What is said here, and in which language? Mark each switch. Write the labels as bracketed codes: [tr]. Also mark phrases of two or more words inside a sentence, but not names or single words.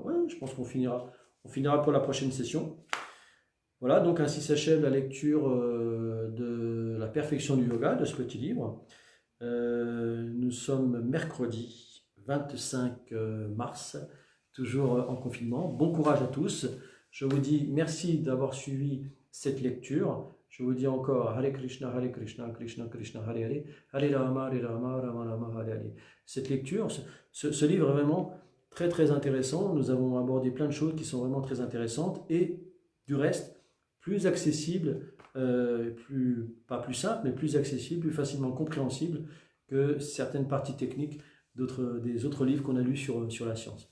[fr] Ouais, je pense qu'on finira. On finira pour la prochaine session. Voilà, donc ainsi s'achève la lecture de La perfection du yoga, de ce petit livre. Nous sommes mercredi 25 mars, toujours en confinement. Bon courage à tous. Je vous dis merci d'avoir suivi cette lecture. Je vous dis encore Hare Krishna, Krishna Krishna, Hare Hare, Hare Rama, Rama Rama, Hare Hare. Cette lecture, ce livre est vraiment très très intéressant. Nous avons abordé plein de choses qui sont vraiment très intéressantes et du reste, plus accessible, pas plus simple, mais plus accessible, plus facilement compréhensible que certaines parties techniques des autres livres qu'on a lus sur la science.